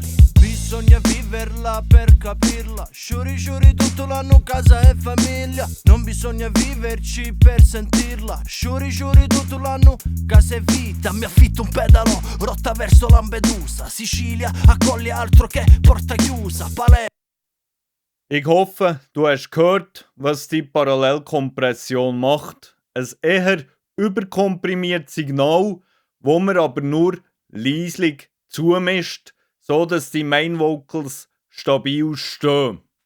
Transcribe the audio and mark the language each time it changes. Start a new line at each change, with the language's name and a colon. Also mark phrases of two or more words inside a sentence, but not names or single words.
Italian: Bisogna viverla per capirla. Shuri shuri tutto l'anno casa e famiglia. Non bisogna viverci per sentirla. Shuri shuri tutto l'anno casa e vita. Mi affitto un pedalo, rotta verso Lampedusa. Sicilia, a Colli altro che porta chiusa.
German: Ich hoffe, du hast gehört, was die Parallelkompression macht. Ein eher überkomprimiertes Signal, wo man aber nur leislich zumischt, so dass die
English: Main Vocals
German: stabil stehen.